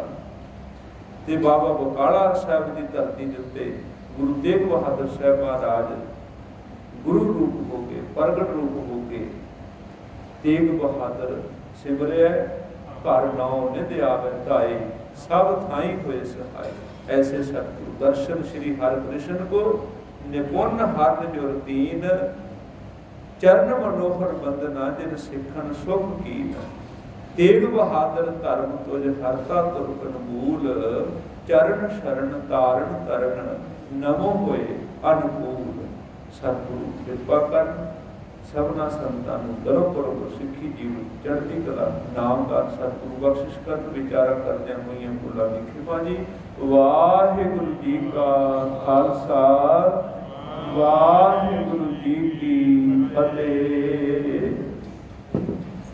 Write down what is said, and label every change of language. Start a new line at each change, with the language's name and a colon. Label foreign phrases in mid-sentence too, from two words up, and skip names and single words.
Punjabi: ਤੇ ਬਾਬਾ ਬਕਾਲਾ ਸਾਹਿਬ ਦੀ ਧਰਤੀ ਦੇ ਉੱਤੇ ਗੁਰੂ ਤੇਗ ਬਹਾਦਰ ਸਾਹਿਬ ਮਹਾਰਾਜ ਗੁਰੂ ਰੂਪ ਹੋ ਕੇ, ਪ੍ਰਗਟ ਰੂਪ ਹੋ ਕੇ ਤੇਗ ਬਹਾਦਰ ਸਿਮਰਿਆ। ਘਰ ਨਾਉ ਨਿਧ ਆਵੈ ਧਾਏ, ਸਭ ਥਾਈ ਹੋਏ ਸਹਾਏ। ਐਸੇ ਸਤਿਗੁਰੂ ਦਰਸ਼ਨ ਸ੍ਰੀ ਹਰਿਕ੍ਰਿਸ਼ਨ ਕੋ ਨਿਪੁਣ ਹਰ ਜੁਰ ਦੀਨ, ਚਰਣ ਮਨੋਹਰ ਬੰਦਨਾ ਜਿਨ ਸਿਖਨ ਸੁਖ ਕੀਨ। ਤੇਗ ਬਹਾਦੁਰ ਧਰਮ ਤੁਝ ਹਰਤਾ ਤੁਰਕਨ ਮੂਲ, ਚਰਣ ਸ਼ਰਣ ਤਾਰਣ ਤਰਣ ਨਮੋ ਹੋਏ ਅਨੁਕੂਲ। ਸਤਗੁਰੂ ਕ੍ਰਿਪਾ ਕਰ ਸਬਨਾ ਸੰਤਾਂ ਨੂੰ ਦਰੋਂ ਪੁਰਬ सिੱਖੀ ਜੀਵਨ ਚੜ੍ਹਦੀ ਕਲਾ ਨਾਮ ਦਾ ਸਤਿਗੁਰੂ ਬਖਸ਼ਿਸ਼ ਕਰਨ। ਵਿਚਾਰਾ ਕਰਦਿਆਂ ਹੋਈਆਂ ਭੁੱਲਾਂ ਦੀ ਖਿਮਾ ਜੀ। ਵਾਹਿਗੁਰੂ ਜੀ ਕਾ ਖਾਲਸਾ, ਵਾਹਿਗੁਰੂ ਜੀ ਕੀ ਫਤਿਹ।